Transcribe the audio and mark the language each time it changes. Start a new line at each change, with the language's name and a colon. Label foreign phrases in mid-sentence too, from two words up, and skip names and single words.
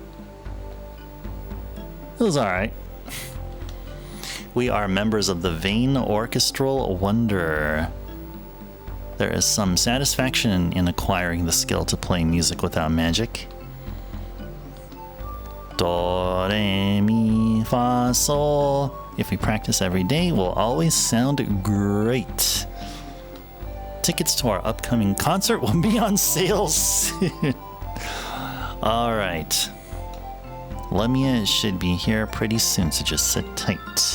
English: It was alright. We are members of the Vain Orchestral Wonder. There is some satisfaction in acquiring the skill to play music without magic. Do, re, mi, fa, sol. If we practice every day, we'll always sound great. Tickets to our upcoming concert will be on sale soon. Alright. Lemia should be here pretty soon, so just sit tight.